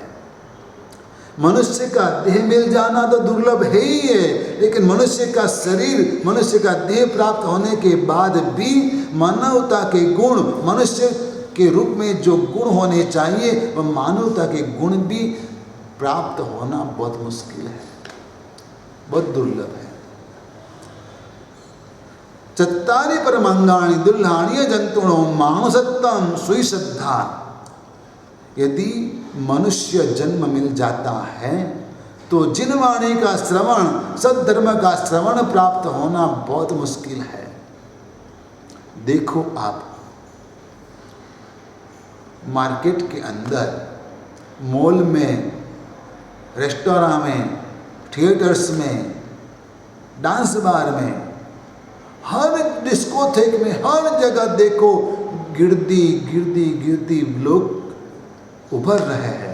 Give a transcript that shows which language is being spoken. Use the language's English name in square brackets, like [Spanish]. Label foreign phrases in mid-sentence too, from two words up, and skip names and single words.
[Hindi] मनुष्य का देह मिल जाना तो दुर्लभ है ही है, लेकिन मनुष्य का शरीर, मनुष्य का देह प्राप्त होने के बाद भी मानवता के गुण, मनुष्य के रूप में जो गुण होने चाहिए वह मानवता के गुण भी प्राप्त होना बहुत मुश्किल है, बहुत दुर्लभ है। [Prakrit languages] चत्तारि परमंगाणि दुर्लभानि जंतुणो मानुषत्वं सुश्रद्धा। [Hindi] यदि मनुष्य जन्म मिल जाता है तो जिन वाणी का श्रवण, सद्धर्म का श्रवण प्राप्त होना बहुत मुश्किल है। देखो आप मार्केट के अंदर, मॉल में, रेस्टोरेंट में, थिएटर्स में, [English] dance bar [Hindi] में, हर डिस्कोथेक में, हर जगह देखो गिरदी लोग उभर रहे हैं।